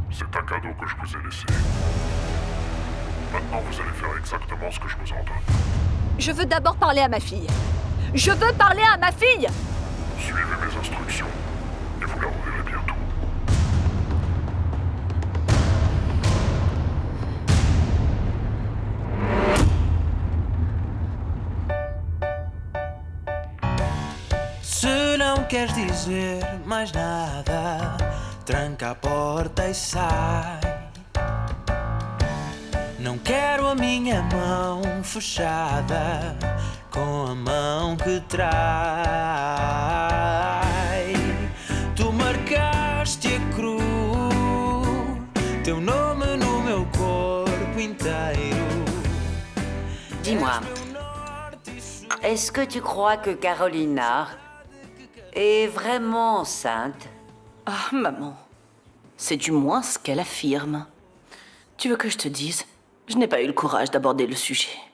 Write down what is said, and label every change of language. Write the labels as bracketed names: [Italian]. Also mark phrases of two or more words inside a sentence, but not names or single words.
[French] C'est un cadeau que je vous ai laissé. Maintenant, vous allez faire exactement ce que je vous ordonne. Je veux d'abord parler à ma fille. Je veux parler à ma fille! Suivez mes instructions et vous la reverrez bientôt. [Portuguese] Se não queres dizer mais nada, tranca a porta e sai. Não quero a minha mão fechada com a mão que trai. Tu marcaste a cruz, teu nome no meu corpo inteiro. [French] Dis-moi, est-ce que tu crois que Carolina est vraiment enceinte? Ah, maman, c'est du moins ce qu'elle affirme. Tu veux que je te dise? Je n'ai pas eu le courage d'aborder le sujet.